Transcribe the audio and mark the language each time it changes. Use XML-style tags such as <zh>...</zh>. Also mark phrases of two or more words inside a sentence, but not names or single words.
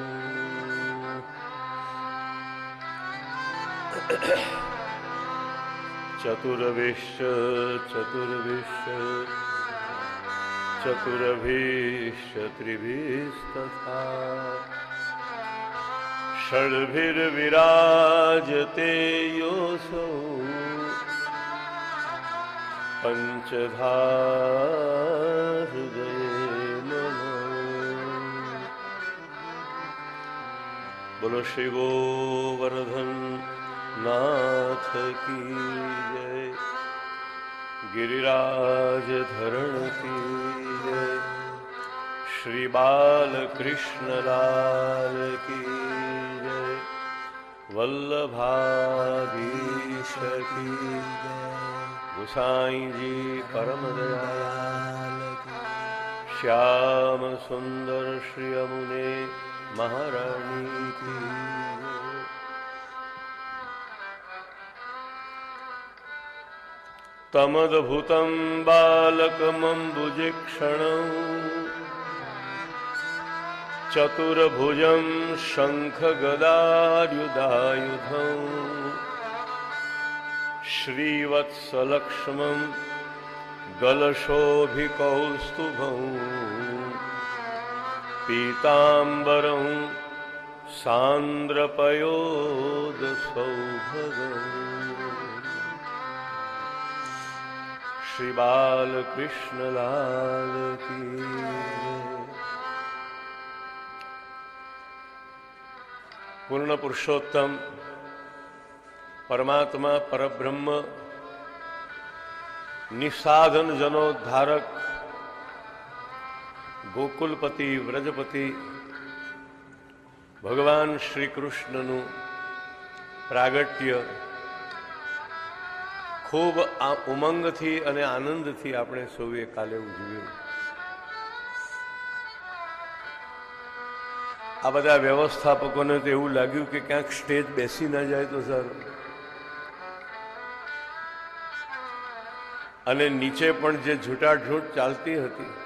<sa>चतुर्विश्व चतुर्भिश्च त्रिभिस्तथा षड्भिर्विराजते योऽसौ पंचधा हृदये नमः।</sa> <hi>बोलो श्री गोवर्धन नाथ की जय, गिरिराज धरण की जय, श्री बालकृष्ण लाल की जय, वल्लभाधीश की जय, गोसाई जी परम दयाल की, श्याम सुंदर श्री यमुने महारानी की जय।</hi> <sa>तमद्भुतं बालकमम्बुजिक्षणं चतुर्भुजं शङ्खगदायुधायुधं श्रीवत्सलक्ष्मं गलशोभिकौस्तुभं पीताम्बरं सान्द्रपयोदसौभगम्।</sa> <hi>श्री बालकृष्ण लाल की पूर्ण पुरुषोत्तम</hi> <gu>પરમાત્મા પરબ્રહ્મ નિસાધન જનોદ્ધારક ગોકુલપતિ વ્રજપતિ ભગવાન શ્રી કૃષ્ણનુ પ્રાગટ્ય ખૂબ ઉમંગથી અને આનંદથી આપણે સૌએ કાલે ઉજવ્યું। આ બધા વ્યવસ્થાપકોને તો એવું લાગ્યું કે ક્યાંક સ્ટેજ બેસી ના જાય તો સારું, અને નીચે પણ જે ઝૂંટાઝૂંટ ચાલતી હતી</gu>